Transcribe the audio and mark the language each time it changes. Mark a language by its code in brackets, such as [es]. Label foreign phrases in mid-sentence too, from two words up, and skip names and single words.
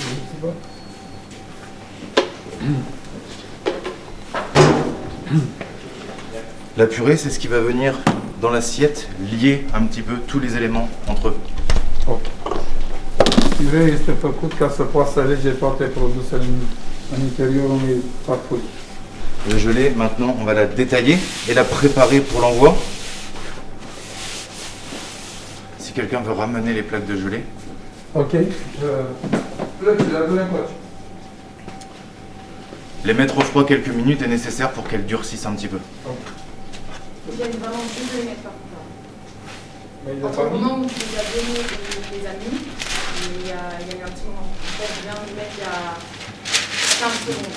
[fr] La purée, c'est ce qui va venir dans l'assiette lier un petit peu tous les éléments entre eux. [ro] Piure este făcut ca să poată să lege toate produsele în interiorul unei farfurii. [fr] La gelée, maintenant, on va la détailler et la préparer pour l'envoi. Si quelqu'un veut ramener les plaques de gelée. [ro] Ok? Plăcile, adu-le încoace. [fr] Les mettre au froid quelques minutes est nécessaire pour qu'elles durcissent un petit peu. J'aime vraiment plus de les mettre par contre. Mais il n'y a Entre pas le mis. moment où tu les as donnés et les as mis, il y a eu un petit moment. En fait, je viens de les mettre il y a 15 secondes.